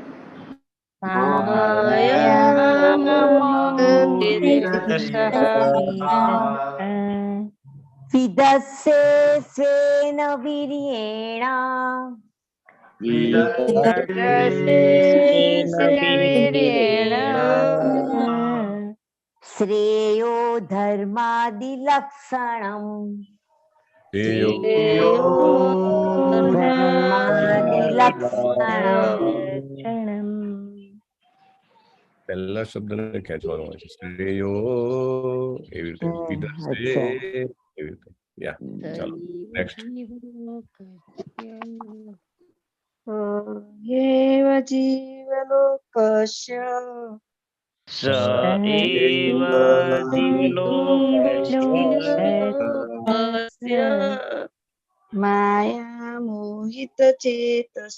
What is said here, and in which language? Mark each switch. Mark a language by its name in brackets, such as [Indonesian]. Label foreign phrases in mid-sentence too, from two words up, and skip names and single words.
[Sanskrit] विदस्से स्वेन वीर्येण श्रेयो धर्मादिलक्षणम् [Gujarati] પહેલા શબ્દને ખેંચવાનો હોય છે શ્રેયો એવી રીતે વિદસ્તે એવી રીતે યા ચાલો નેક્સ્ટ [Sanskrit] एव जीवलोकस्य स एव जीवलोकस्य माया मोहितचेतस